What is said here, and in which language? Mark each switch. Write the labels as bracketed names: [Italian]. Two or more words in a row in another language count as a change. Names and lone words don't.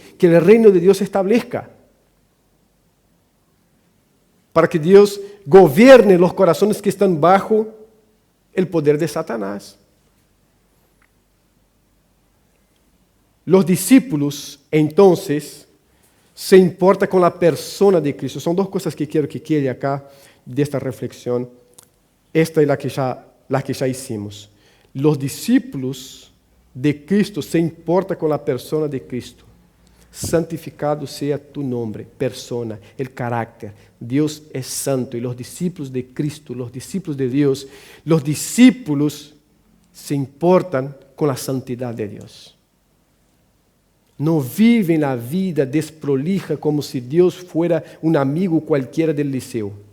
[Spanish] Que el reino de Dios se establezca. Para que Dios gobierne los corazones que están bajo el poder de Satanás. Los discípulos, entonces, se importa com a persona de Cristo. [Portuguese] São duas coisas que quero [Spanish] que quede acá [Portuguese] desta reflexão. Esta é a que já hicimos. Os discípulos de Cristo se importam com a persona de Cristo. [Spanish] Santificado sea tu nombre, persona, el carácter. Dios es santo y los discípulos de Cristo, los discípulos de Dios, los discípulos se importan con la santidad de Dios. No viven la vida desprolija como si Dios fuera un amigo cualquiera del liceo.